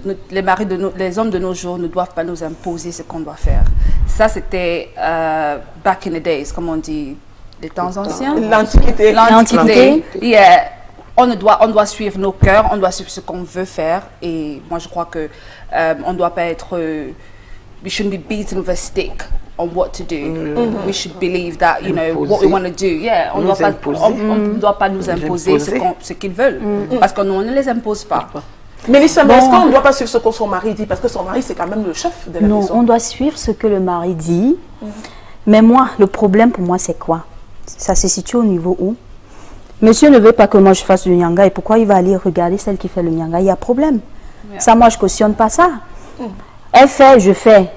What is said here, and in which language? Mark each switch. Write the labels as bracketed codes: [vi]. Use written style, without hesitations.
[fr] les hommes de nos jours ne doivent pas nous imposer ce qu'on doit faire. Ça, c'était [en] back in the days, [fr] comme on dit, des temps anciens. L'Antiquité. L'Antiquité. Yeah. On doit suivre nos cœurs, on doit suivre ce qu'on veut faire. Et moi, je crois que on ne doit pas être... [en] we shouldn't be beaten with a stick on what to do. We should believe that, you know, what we want to do. [fr] Yeah, on ne doit pas nous imposer ce qu'ils veulent. Parce qu'on ne les impose pas. Mélissa, mais est-ce qu'on ne doit pas suivre ce que son mari dit? Parce que son mari, c'est quand même le chef de la maison. Non, on doit suivre ce que le mari dit. Mais moi, le problème pour moi, c'est quoi? Ça se situe au niveau où monsieur ne veut pas que moi je fasse le nyanga et pourquoi il va aller regarder celle qui fait le nyanga? Il y a problème. Yeah. Ça, moi, je cautionne pas ça. Elle fait, je fais.